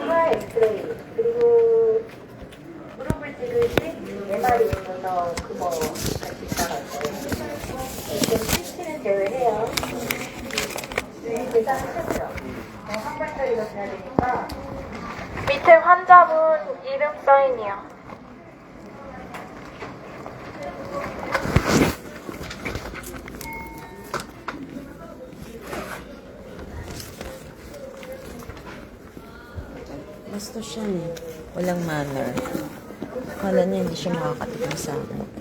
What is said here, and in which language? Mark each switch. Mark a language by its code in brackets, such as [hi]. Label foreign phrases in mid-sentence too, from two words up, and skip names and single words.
[ko] 엑스레이 그리고 무릎을 찍을 때 MR이 있어서 그거 같이 따라왔어요. 지금 CT는 제외해요. 네, 계산하셨죠? 한 번 처리가 돼야 되니까 밑에 환자분 이름 사인이요. [tl] Bastos siya eh. Walang manner. Akala niya hindi siya makakatikim sa akin.